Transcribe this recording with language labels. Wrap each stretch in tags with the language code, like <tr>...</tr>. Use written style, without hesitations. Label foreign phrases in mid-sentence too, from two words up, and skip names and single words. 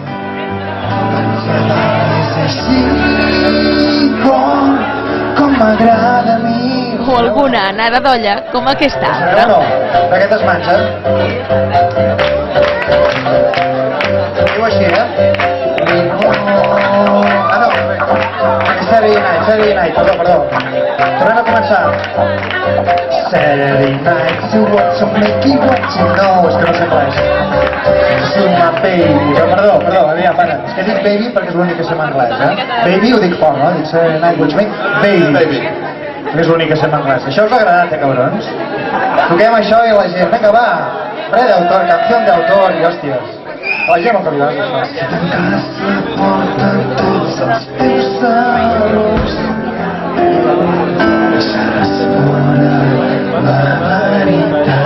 <ca>Com m'agrada a mi. O alguna anada d'olla com aquesta altra. No, d'aquestes mans, Diu així, Ah, no,</ca> <en>Saturday night,</en> <ca>perdó. Tornem a començar.</ca> <en>Saturday night, so what you make you what you know.</en> <ca>És que no sé res.</ca> <en>So my baby.</en> <ca>Perdó, aviam, para. És que dic baby perquè és l'únic que sé en anglès, Baby ho dic fort, no?</ca> <en>Dic Saturday night, what you make, baby.</en> <ca>És l'únic que sé en anglès. Això us ha agradat, cabrons? Toquem això i la gent, vinga, va. Re d'autor, canció d'autor i hòsties. A la gent no que li agrada això. Si tanques la porta tots els teus errors, deixaràs fora la veritat.</ca>